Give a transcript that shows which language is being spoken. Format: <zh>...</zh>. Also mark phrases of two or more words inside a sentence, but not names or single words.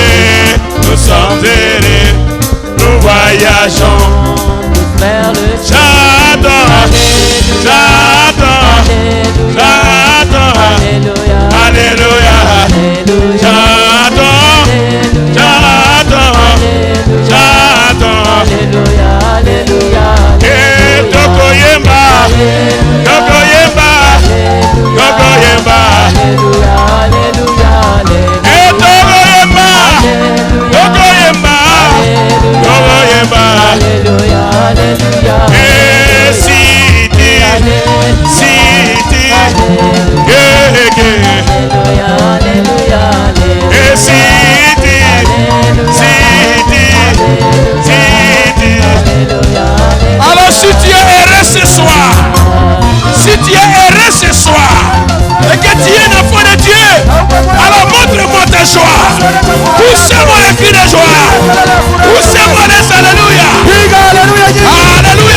<fr>Nous sommes heureux. Nous voyageons. Chantons. Chantons. Chantons. Alléluia. Chantons. Chantons. Chantons.</fr> <ln>Et Tokoyemba. Tokoyemba. Tokoyemba. Et Tokoyemba. Tokoyemba. Tokoyemba. Et Siti. Siti. Gege. Et Siti. Siti. Siti.</ln> <fr>Alors si tu es heureux ce soir, si tu es heureux ce soir, et que tu es un enfant de Dieu, alors montre-moi ta joie. Poussez-moi les cris de joie. Poussez-moi les alléluia. Alléluia.</fr>